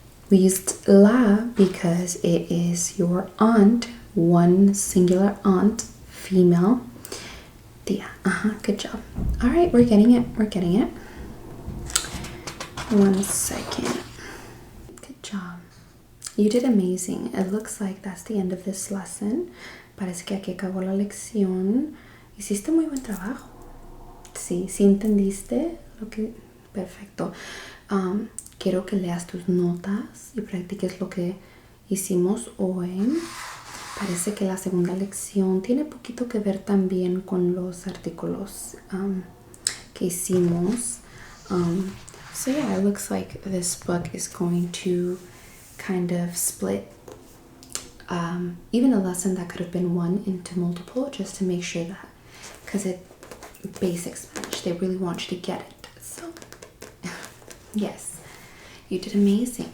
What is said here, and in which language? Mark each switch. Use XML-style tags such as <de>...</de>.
<en>We used la because it is your aunt, one singular aunt, female. Tía. Good job. All right, we're getting it. 1 second. Good job. You did amazing. It looks like that's the end of this lesson.</en> <es>Parece que aquí acabó la lección. Hiciste muy buen trabajo. Sí, sí entendiste lo que... Perfecto. Quiero que leas tus notas y practiques lo que hicimos hoy. Parece que la segunda lección tiene poquito que ver también con los artículos que hicimos.</es> <en>So yeah, it looks like this book is going to kind of split even a lesson that could have been one into multiple, just to make sure that, because it basic Spanish, they really want you to get it. So yes, you did amazing.</en>